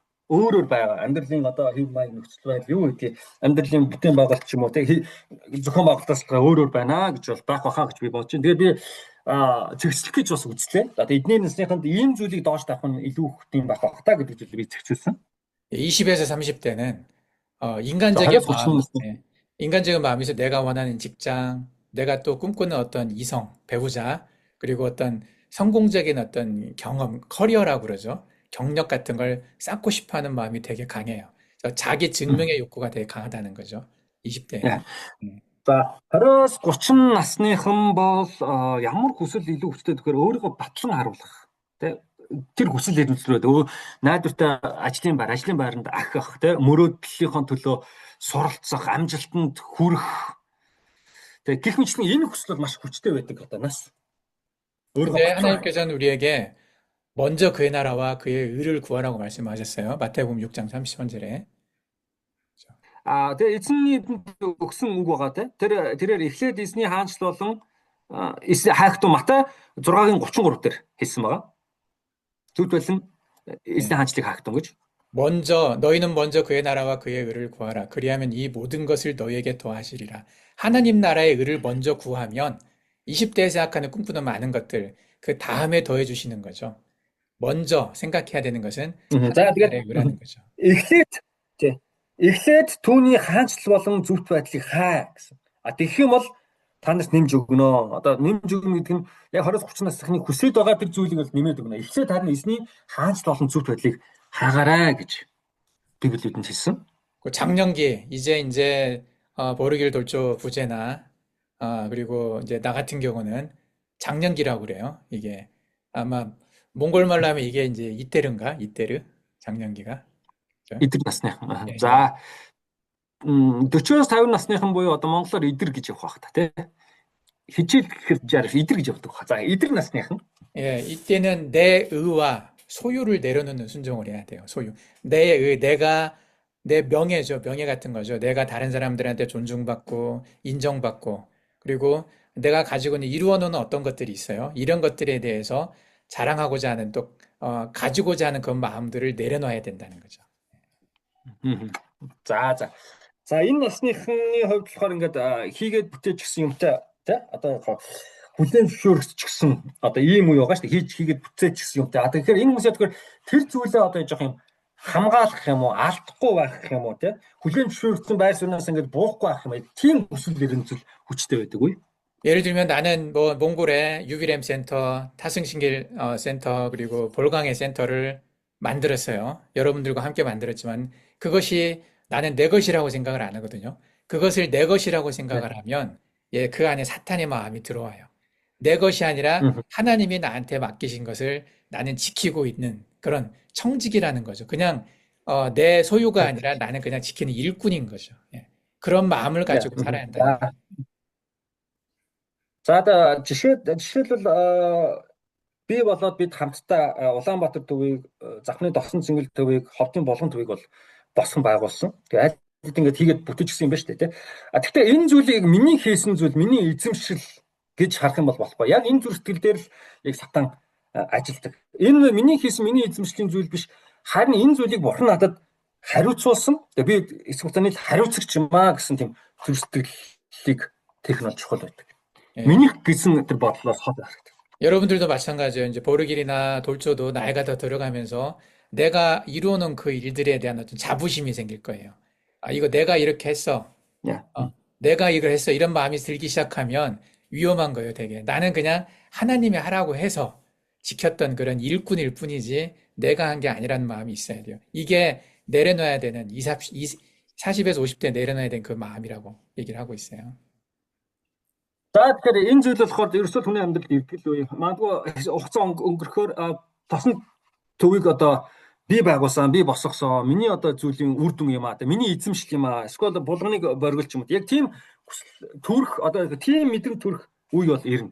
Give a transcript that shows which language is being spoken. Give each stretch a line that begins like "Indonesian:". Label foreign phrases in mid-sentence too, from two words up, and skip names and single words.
Mongolian: Өөрөөр байгаа амьдралын одоо хэв маяг нөхцөл байдал юу гэдгийг амьдралын бүтээн байгуулалт ч юм уу те зохион байгуулалтаас өөрөөр байна гэж бол байх бахаа гэж би бодож байна. Тэгээд би зэгцлэх гэж бас үзлээ. Одоо эдний насныханд ийм зүйлийг доош тавих нь илүү хөтийн байх бах та гэдэг зүйлийг би зэгцүүлсэн.
Korean: 20에서 30대는 인간적인 마음에서 내가 원하는 직장, 내가 또 꿈꾸는 어떤 이성, 배우자, 그리고 어떤 성공적인 어떤 경험, 커리어라고 그러죠. 경력 같은 걸 쌓고 싶어 하는 마음이 되게 강해요. 자기 증명의 욕구가 되게 강하다는 거죠. 20대.
Mongolian: За 20-с 30 насныхан бол ямар хүсэл илүү хүчтэй тэгэхээр өөрийгөө батлан харуулах. Тэр хүсэл эрмэлзлүүд найдвартай ажлын байранд ахих, мөрөөдлийнхөө төлөө суралцах, амжилтанд хүрэх. Гэх мэтлэн энэ хүсэл бол маш хүчтэй байдаг одоо нас.
Korean: 근데 하나님께서는 우리에게 먼저 그의 나라와 그의 의를 구하라고 말씀하셨어요. 마태복음 6장 30절에.
Mongolian: Тэгээ эзний өгсөн үг байгаа те. Тэрээр эхлээд эзний хаанчлал болон хайхтун Матай 6-гийн 33 дээр хэлсэн байгаа. Зүтгэлэн эзний хаанчлалыг хайхтун гэж.
Korean: 너희는 먼저 그의 나라와 그의 의를 구하라. 그리하면 이 모든 것을 너희에게 더하시리라. 하나님 나라의 의를 먼저 구하면 20대에 생각하는 꿈꾸는 많은 것들 그 다음에 더해 주시는 거죠. 먼저 생각해야 되는 것은 하나님 나라의 의라는 거죠.
Mongolian: Эхлээд түүний хаанчлал болон зөвхт байдлыг хай гэсэн. Тэгэх юм бол та нарт нэмж өгнө. Одоо нэмж өгнө гэдэг нь яг 20-30 насны хүсэж байгаа тэр зүйлийг бол нэмээд өгнө. Эхлээд харин эзний хаанчлал болон зөвхт байдлыг хаагаарай гэж Библиэд нь хэлсэн.
Korean: 장년기 이제 보르길 돌조 부제나 그리고 이제 나 같은 경우는 장년기라고 그래요. 이게 아마 몽골 말로 하면 이게 이제 이때르 장년기가.
Mongolian: Идэр насныхан. За 40-50 насныхан буюу одоо монголоор идэр гэж явах байх та тий. Хичээл гэхээр идэр гэж явдаг баг. За идэр насныхан.
Korean: 예, 이때는 내 의와 소유를 내려놓는 순종을 해야 돼요. 소유. 내 의, 내 명예죠. 명예 같은 거죠. 내가 다른 사람들한테 존중받고 인정받고 그리고 내가 가지고 있는 이루어 놓은 어떤 것들이 있어요. 이런 것들에 대해서 자랑하고자 하는 또 가지고자 하는 그 마음들을 내려놔야 된다는 거죠.
Mongolian: За энэ насныхны хувьд болохоор ингээд хийгээд бүтээж гисэн юмтай тий одоо хүлээн зөвшөөрөх ч гэсэн одоо ийм үе байгаа шүү дээ хийгээд бүтээж гисэн юмтай. Тэгэхээр энэ хүмүүсээ тэгэхээр тэр зүйлээ одоо жоох юм хамгаалах юм уу алдахгүй байх юм уу тий хүлээн зөвшөөрсөн байр сууриас ингээд буухгүй байх юм тийм хүсэл эрмэлзэл хүчтэй байдаг үе.
Korean: 예를 들면 나는 뭐 몽골에 유기램 센터, 타승신길 센터, 그리고 볼강의 센터를 만들었어요. 여러분들과 함께 만들었지만 그것이 나는 내 것이라고 생각을 안 하거든요. 그것을 내 것이라고 네. 생각을 하면 예, 그 안에 사탄의 마음이 들어와요. 내 것이 아니라 하나님이 나한테 맡기신 것을 나는 지키고 있는 그런 청직이라는 거죠. 그냥 내 소유가 아니라 나는 그냥 지키는 일꾼인 거죠. 예. 그런 마음을 가지고 살아야 한다는 거예요.
Mongolian: За жишээлбэл би болоод бид хамтдаа Улаанбаатар төвийг Завхны Досон Цэнгэл төвийг Ховдын Болгон төвийг бол босгон байгуулсан. Тэгээ аль хэд ингээд хийгээд бүтээжсэн юм байна шүү дээ тий. Гэхдээ энэ зүйлийг миний хийсэн зүйл миний эзэмшил гэж харах юм бол болохгүй. Яг энэ зүр сэтгэл дээр л яг сатан ажилдаг. Энэ миний хийсэн миний эзэмшлийн зүйл биш. Харин энэ зүйлийг бурхан надад хариуцуулсан. Тэгээ би эсэх хугацааны хариуцагч юм аа гэсэн тийм зүр сэтгэлийг технологи чухал байдаг.
Korean: 예.
Mongolian: миний гэсэн тэр бодлоос хол харагдав.
Korean: 여러분들도 마찬가지예요. 이제 보르길이나 돌초도 나이가 더 들어가면서 내가 이루어놓은 그 일들에 대한 어떤 자부심이 생길 거예요. 아, 이거 내가 이렇게 했어. 예. 내가 이걸 했어. 이런 마음이 들기 시작하면 위험한 거예요, 되게. 나는 그냥 하나님이 하라고 해서 지켰던 그런 일꾼일 뿐이지 내가 한 게 아니라는 마음이 있어야 돼요. 이게 내려놔야 되는 40에서 50대 내려놔야 되는 그 마음이라고 얘기를 하고 있어요.
Mongolian: За тэгэхээр энэ зүйл болохоор ерөөсөө хүний амьдралд ирдэл үе. Магадгүй хугацаа өнгөрөхөөр тосон төвийг одоо би байгуулсан, би босгосон. Миний одоо зүйлийн үр дүн юм аа. Миний эзэмшил юм аа. Эсвэл булганыг боргилч юм уу. Яг тийм төрөх одоо тийм мэдрэмж төрөх үе бол ирнэ.